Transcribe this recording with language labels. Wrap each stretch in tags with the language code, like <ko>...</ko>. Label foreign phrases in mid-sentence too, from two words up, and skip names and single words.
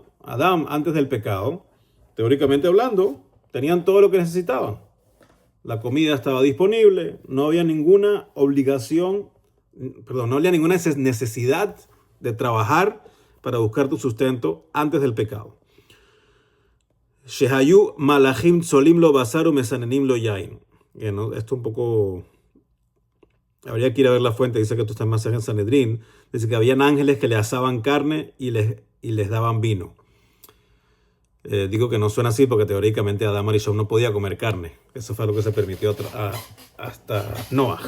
<es>Adán, antes del pecado, teóricamente hablando, tenían todo lo que necesitaban. La comida estaba disponible, no había ninguna obligación, no había ninguna necesidad de trabajar para buscar tu sustento antes del pecado.</es> <he>שהיו מלאכים צולים לו בשרו מצננים לו יין.</he> <es>Esto un poco... Habría que ir a ver la fuente, dice que esto está en Masaj en Sanedrín. Dice que habían ángeles que le asaban carne y les daban vino. Digo que no suena así porque teóricamente Adam Arishon no podía comer carne. Eso fue lo que se permitió hasta Noah.</es>